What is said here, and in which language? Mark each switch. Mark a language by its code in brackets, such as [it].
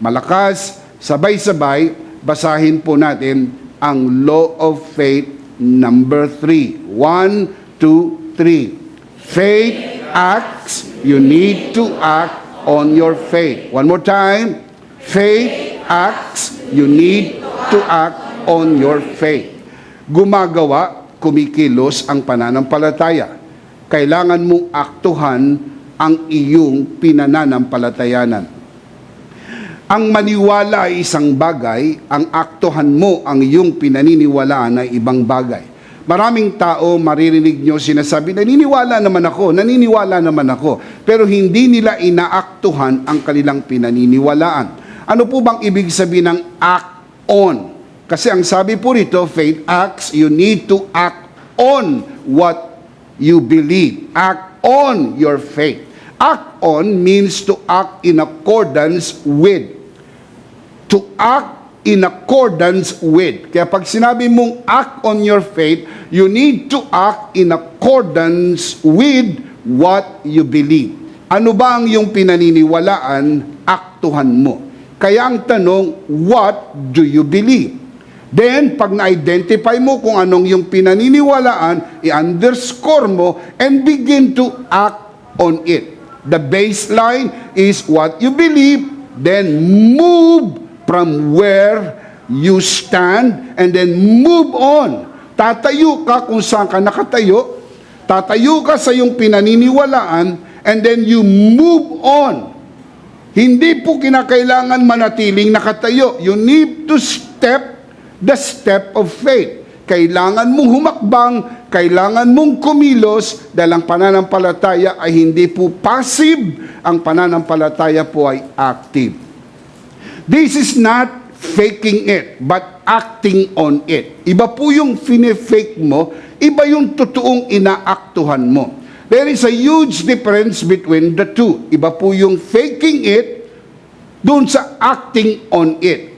[tl] Malakas, sabay-sabay, basahin po natin ang law of faith number 3. 1, 2, 3. [en] Faith acts, you need to act on your faith. One more time. Faith acts, you need to act on your faith. [tl] Gumagawa, kumikilos ang pananampalataya. Kailangan mong aktuhan ang iyong pinananampalatayanan. Ang maniwala ay isang bagay, ang aktuhan mo ang iyong pinaniniwalaan ay ibang bagay. Maraming tao maririnig nyo sinasabi, naniniwala naman ako, pero hindi nila inaaktuhan ang kanilang pinaniniwalaan. Ano po bang ibig sabihin ng act on? Kasi ang sabi po rito, [en] faith acts, you need to act on what you believe. Act on your faith. Act on means to act in accordance with. To act in accordance with. [tl] Kaya pag sinabi mong [en] act on your faith, you need to act in accordance with what you believe. [tl] Ano ba ang iyong pinaniniwalaan, aktuhan mo. Kaya ang tanong, [en] what do you believe? Then, [tl] pag na-identify mo kung anong yung pinaniniwalaan, i-underscore mo [en] and begin to act on it. The baseline is what you believe, then move from where you stand and then move on. [tl] Tatayo ka kung saan ka nakatayo, tatayo ka sa iyong pinaniniwalaan, [en] and then you move on. [tl] Hindi po kinakailangan manatiling nakatayo. [en] You need to step the step of faith. [tl] Kailangan mong humakbang, kailangan mong kumilos dahil ang pananampalataya ay hindi po passive, ang pananampalataya po ay active. [en] This is not faking it, but acting on it. [tl] Iba po yung fake mo, iba yung totoong inaaktuhan mo. [en] There is a huge difference between the two. [tl] Iba po yung faking it, doon sa acting on it.